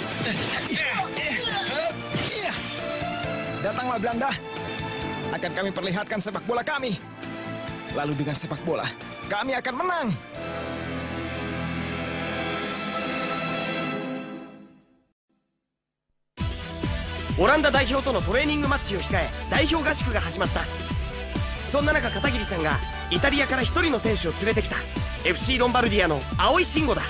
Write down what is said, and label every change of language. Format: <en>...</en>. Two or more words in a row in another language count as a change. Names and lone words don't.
<id>Datanglah Belanda. Akan kami perlihatkan sepak bola kami. Lalu dengan sepak bola, kami akan menang.</id> <ja>オランダ代表とのトレーニングマッチを控え、代表合宿が始まった。そんな中、片桐さんがイタリアから一人の選手を連れてきた。 FC ロンバルディアの青井慎吾だ。</ja>